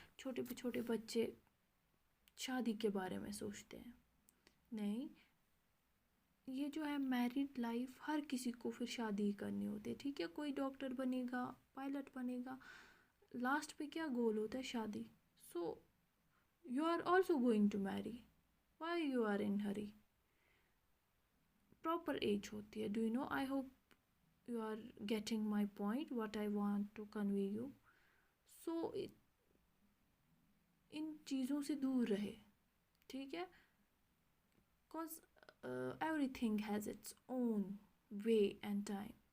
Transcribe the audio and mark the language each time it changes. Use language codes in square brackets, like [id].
[ur] چھوٹے بچے شادی کے بارے میں سوچتے ہیں. نہیں، یہ جو ہے میرڈ لائف ہر کسی کو پھر شادی کرنی ہوتی ہے. ٹھیک ہے، کوئی ڈاکٹر بنے گا، پائلٹ بنے گا، لاسٹ پہ کیا گول ہوتا ہے؟ شادی. [en] So you are also going to marry. Why you are in hurry? Proper age [ur] ہوتی ہے. [en] Do you know? I hope you are getting my point what I want to convey you. [ur] سو ان چیزوں سے دور رہے. ٹھیک ہے، [en] Because everything has its own way and time.